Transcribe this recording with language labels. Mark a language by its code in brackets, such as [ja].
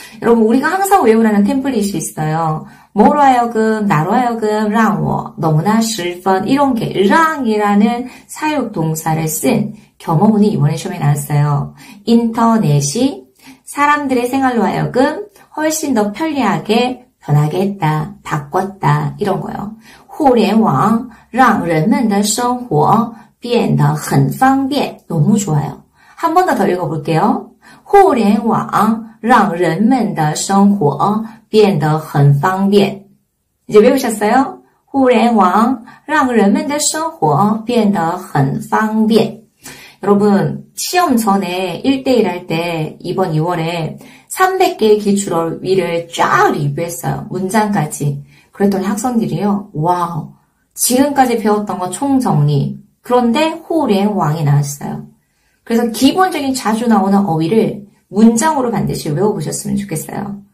[ko] 여러분 우리가 항상 외우라는 템플릿이 있어요. 뭐로 하여금, 나로 하여금, [zh] 让我, [ko] 너무나 十分 이런 게 让이라는 사역 동사를 쓴 겸어문이 이번에 시험에 나왔어요. 인터넷이 사람들의 생활로 하여금 훨씬 더 편리하게 변하게 했다, 바꿨다 이런 거요. [zh] 互联网让人们的生活变得很方便. [ko] 너무 좋아요. 한 번 더 읽어볼게요. [zh] 互联网让人们的生活变得很方便. [ko] 이제 외우셨어요? [zh] 互联网让人们的生活变得很方便. [ko] 여러분 시험 전에 1대1 할 때 이번 2월에 300개의 기출어휘를 쫙 리뷰했어요. 문장까지. 그랬더니 학생들이요. 와우. 지금까지 배웠던 거 총정리. 그런데 호랭왕이 나왔어요. 그래서 기본적인 자주 나오는 어휘를 문장으로 반드시 외워보셨으면 좋겠어요.